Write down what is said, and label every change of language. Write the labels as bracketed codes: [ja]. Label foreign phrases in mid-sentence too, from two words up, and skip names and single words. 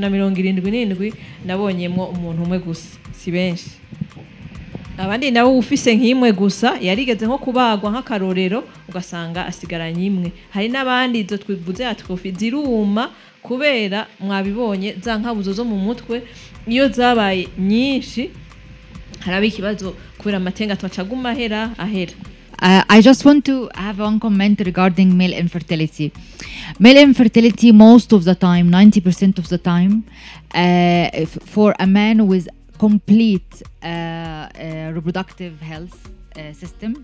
[rn] 377 nabonyemo umuntu umwe gusa si benshi abandi nabo ufise nk'imwe gusa yarigeze nko kubagwa nk'akarorero ugasanga asigaranye imwe hari n'abandi izo twivuze atrofi ziruma kubera mwabibonye za nkabuzo zo mu mutwe iyo zabaye nyinshi harabe ikibazo kubera amatenga twacaguma ahera [en] I just want to have one comment regarding male infertility. Male infertility most of the time, 90% of the time, for a man with complete reproductive health system.